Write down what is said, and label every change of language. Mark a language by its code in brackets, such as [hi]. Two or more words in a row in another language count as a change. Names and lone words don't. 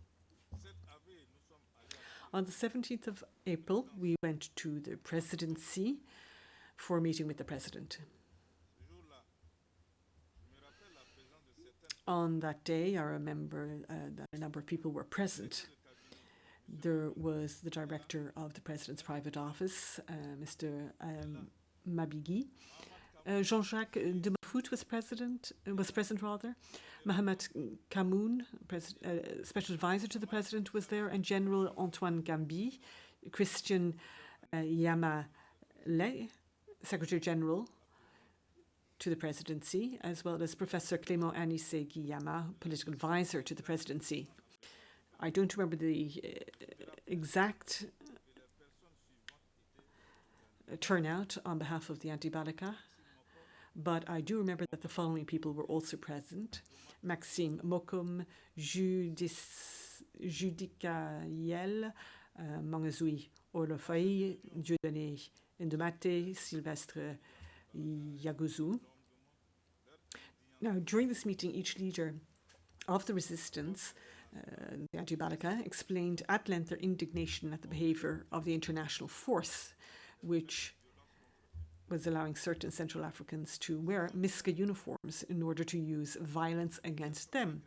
[en] On the 17th of April, we went to the presidency for a meeting with the president. On that day, I remember that a number of people were present. There was the director of the president's private office, Mr. Mabigui. Jean-Jacques de Mafout was present. Mohamed Kamoun, special advisor to the president, was there, and General Antoine Gambi, Christian Yamale, Secretary General to the presidency, as well as Professor Clément Anissé Guillama, political advisor to the presidency. I don't remember the exact turnout on behalf of the anti-Balaka, but I do remember that the following people were also present: Maxime Mokum, Judicaël, Mangazui Olofai, Dieudonné Ndomate, Sylvestre Yagouzou. Now, during this meeting, each leader of the resistance, the anti-Balaka, explained at length their indignation at the behaviour of the international force, which was allowing certain Central Africans to wear MISCA uniforms in order to use violence against them.